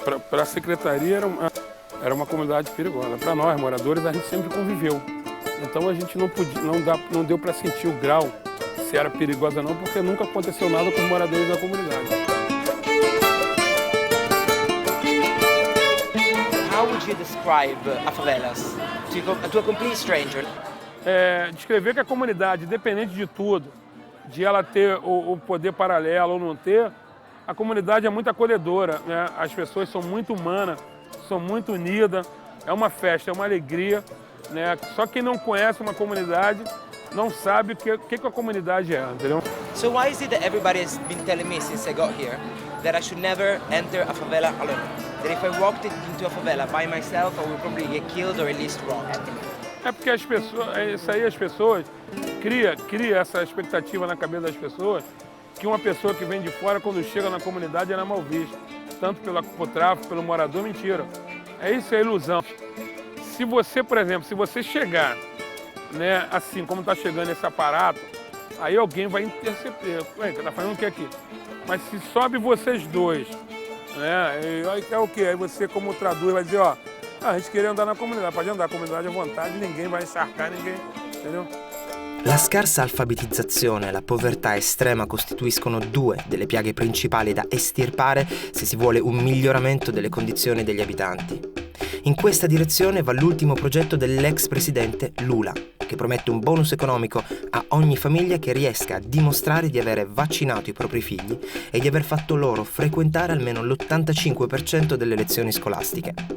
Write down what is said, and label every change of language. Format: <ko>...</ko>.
<pt>Para a secretaria era uma comunidade perigosa. Para nós, moradores, a gente sempre conviveu. Então a gente não deu para sentir o grau se era perigosa ou não, porque nunca aconteceu nada com os moradores da comunidade.</pt> <en>How would you describe a favelas to a complete stranger?</en> <pt>Descrever que a comunidade, independente de tudo, de ela ter o poder paralelo ou não ter, a comunidade é muito acolhedora, né? As pessoas são muito humanas, são muito unidas, é uma festa, é uma alegria, né? Só quem não conhece uma comunidade não sabe o que a comunidade é, entendeu?</pt> <en>So why is it that everybody has been telling me since I got here that I should never enter a favela alone? That if I walked into a favela by myself, I would probably get killed or at least robbed.</en> <pt>É porque as pessoas cria essa expectativa na cabeça das pessoas que uma pessoa que vem de fora, quando chega na comunidade, ela é mal vista. Tanto pelo tráfico, pelo morador, mentira. Isso é ilusão. Se você, por exemplo, se você chegar, né, assim como está chegando esse aparato, aí alguém vai interceptar. Ué, tá fazendo o que aqui? Mas se sobe vocês dois, né, aí é o quê? Aí você, como traduz, vai dizer, ó, a gente queria andar na comunidade, pode andar na comunidade à vontade, ninguém vai encharcar ninguém, entendeu?</pt> <it>La scarsa alfabetizzazione e la povertà estrema costituiscono due delle piaghe principali da estirpare se si vuole un miglioramento delle condizioni degli abitanti. In questa direzione va l'ultimo progetto dell'ex presidente Lula, che promette un bonus economico a ogni famiglia che riesca a dimostrare di avere vaccinato i propri figli e di aver fatto loro frequentare almeno l'85% delle lezioni scolastiche.</it>